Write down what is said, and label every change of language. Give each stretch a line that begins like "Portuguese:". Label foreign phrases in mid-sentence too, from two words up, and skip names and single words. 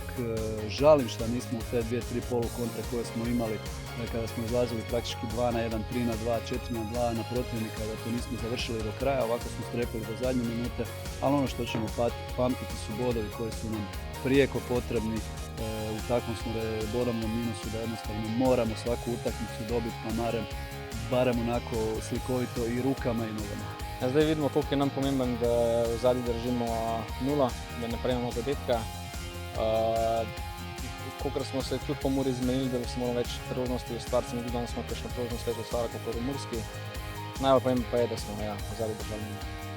Croatian: Žalim što nismo u te 2-3 polukontre koje smo imali kada smo izlazili praktički 2-1, 3-2, 4-2 na protivnika, da to nismo završili do kraja, ovako smo strepili do zadnje minute, ali ono što ćemo pamtiti su bodovi koji su nam prijeko potrebni. U takvom smo bodovnom minusu da jednostavno moramo svaku utakmicu dobiti, pa barem onako slikovito i rukama i nogama.
Slovenian: Ja, zdaj vidimo, koliko je nam pomemben, da v zadnji držimo 0, da ne prejmemo zadetka. Kolikor smo se tudi po Muri zmenili, da smo več priložnosti ustvarili, se mi zdi, da smo kakšno priložnost več ustvarili kot v Murski. Najbolj pomembno pa je, da smo v zadnji držali 0.